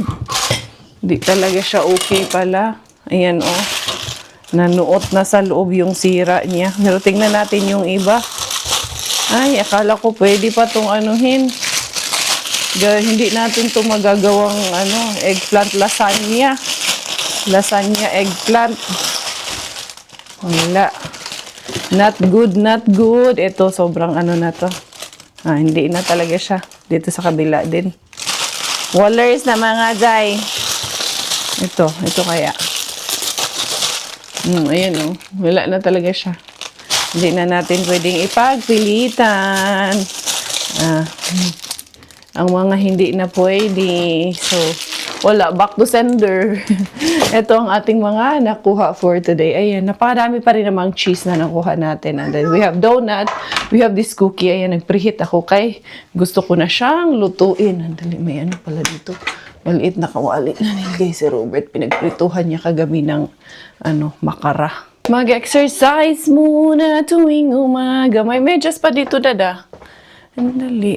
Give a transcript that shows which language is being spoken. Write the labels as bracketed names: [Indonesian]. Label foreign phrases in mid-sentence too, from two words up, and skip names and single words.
[Filipino] Hindi talaga siya okay pala. Ayan, nanuot na sa loob yung sira niya. Pero tingnan natin yung iba. Ay, akala ko pwede pa itong anuhin. Hindi natin ito magagawang [English] eggplant lasagna. Lasagna eggplant. [Filipino] Wala. [English] Not good, not good. [Filipino] Ito, sobrang na to. Hindi na talaga siya. Dito sa kabila din. Wallers na mga Zay. Ito kaya. Ayan, wala na talaga siya. Hindi na natin pwedeng ipagpilitan. Ang mga hindi na pwede. So, wala. [English] Back to sender. [Filipino] Ito ang ating mga nakuha [English] for today. [Filipino] Ayan, napakarami pa rin namang cheese na nakuha natin. [English] And then we have donut. We have this cookie. [Filipino] Ayan, nag-preheat ako kay gusto ko na siyang lutuin. Andali, may pala dito. Maliit na kawali na nilagay si Robert. Pinagprituhan niya kagabi ng makara. Mag-exercise muna tuwing umaga. May medyas pa dito, Dada. Andali.